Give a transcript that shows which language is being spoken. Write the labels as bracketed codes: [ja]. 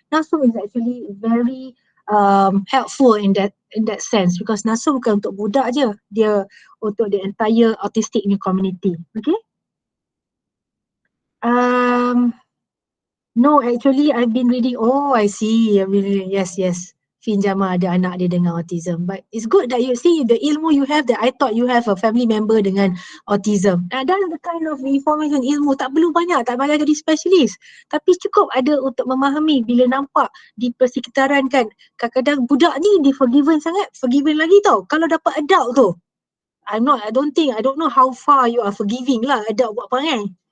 [en] Nasum is actually very helpful in that sense, because Nasum [ms] bukan untuk budak je, dia untuk [en] the entire autistic ni community. Okay. No, actually I've been reading. Oh, I see. I've been reading. Yes. [ms] Fin Jama ada anak dia dengan autism. [en] But it's good that you see the ilmu you have, that I thought you have a family member [ms] dengan [en] autism. That's the kind of information, [ms] ilmu. Tak perlu banyak, tak payah jadi specialist. Tapi cukup ada untuk memahami bila nampak di persekitaran kan. Kadang-kadang budak ni dia forgiven sangat, forgiven lagi tau. Kalau dapat adult tu, [en] I don't know how far you are forgiving [ms] lah adult buat perangai.